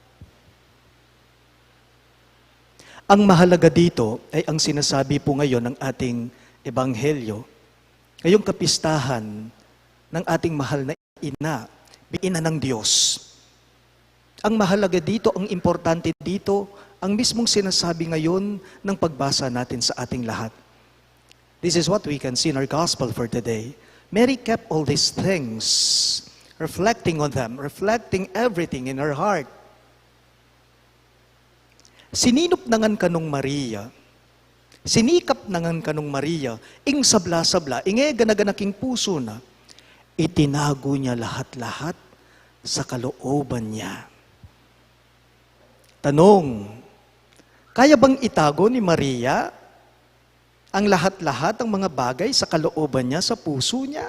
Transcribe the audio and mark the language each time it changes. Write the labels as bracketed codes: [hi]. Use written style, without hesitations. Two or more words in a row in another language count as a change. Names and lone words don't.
[tl] Ang mahalaga dito ay ang sinasabi po ngayon ng ating ebanghelyo. Ngayong kapistahan ng ating mahal na ina, ina ng Diyos. Ang mahalaga dito, ang importante dito, ang mismong sinasabi ngayon ng pagbasa natin sa ating lahat. [en] This is what we can see in our gospel for today. Mary kept all these things, reflecting on them, reflecting everything in her heart. [pam] Sininop nangan kanong Maria, sinikap nangan kanong Maria, ing sabla-sabla, inge ganaganaking puso na, [tl] itinago niya lahat-lahat sa kalooban niya. Tanong, kaya bang itago ni Maria ang lahat-lahat ng mga bagay sa kalooban niya, sa puso niya?